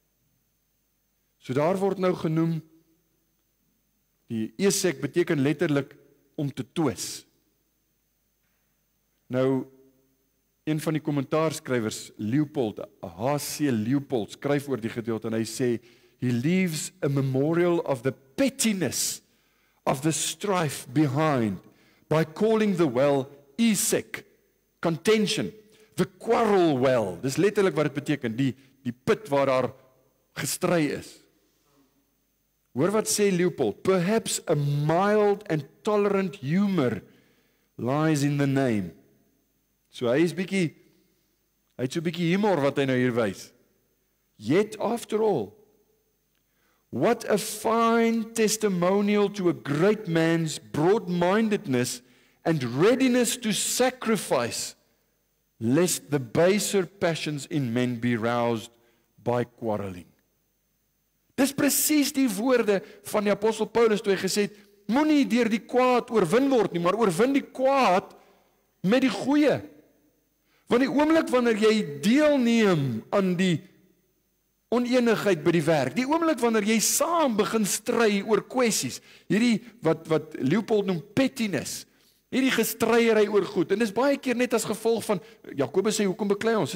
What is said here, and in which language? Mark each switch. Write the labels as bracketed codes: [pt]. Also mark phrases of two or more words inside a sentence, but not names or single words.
[af] So daar word nou genoem, die Esek beteken letterlik om te twis. Nou, een van die kommentaarskrywers, Leopold, H.C. Leopold, skryf oor die gedeelte en hy sê, [en] he leaves a memorial of the pettiness of the strife behind by calling the well Esek, contention, the quarrel well. [af] Dis letterlik wat dit beteken, die put waar daar gestry is. Hoor wat sê Leopold, [en] perhaps a mild and tolerant humor lies in the name. [af] So hy het so 'n bietjie humor wat hy nou hier wys. [en] Yet after all, what a fine testimonial to a great man's broad-mindedness and readiness to sacrifice, lest the baser passions in men be roused by quarreling. [af] Dis presies die woorde van die apostel Paulus toe hy gesê het, moenie deur die kwaad oorwin word nie, maar oorwin die kwaad met die goeie. Want die oomblik wanneer jy deelneem aan die onenigheid by die werk, die oomblik wanneer jy saam begin stry oor kwessies, hierdie wat Leopold noem pettiness, Hierdie gestryery oor goed, en dis baie keer net as gevolg van, Jakobus sê, hoekom beklei ons?